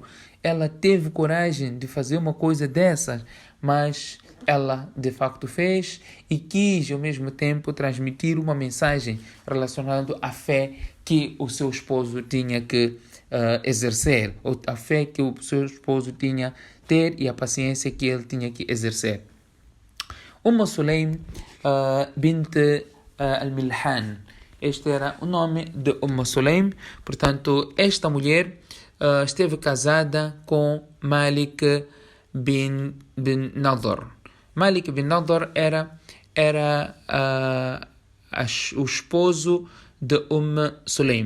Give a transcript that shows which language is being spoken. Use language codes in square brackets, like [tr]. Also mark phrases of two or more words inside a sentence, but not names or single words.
[pt] Ela teve coragem de fazer uma coisa dessas, mas ela de facto fez e quis ao mesmo tempo transmitir uma mensagem relacionada à fé que o seu esposo tinha que exercer, ou a fé que o seu esposo tinha ter e a paciência que ele tinha que exercer. Sulaym bint al-Milhan, este era o nome de Sulaym. Portanto, esta mulher esteve casada com Malik bin Nadhr. Malik bin Nadhr era o esposo de Sulaym.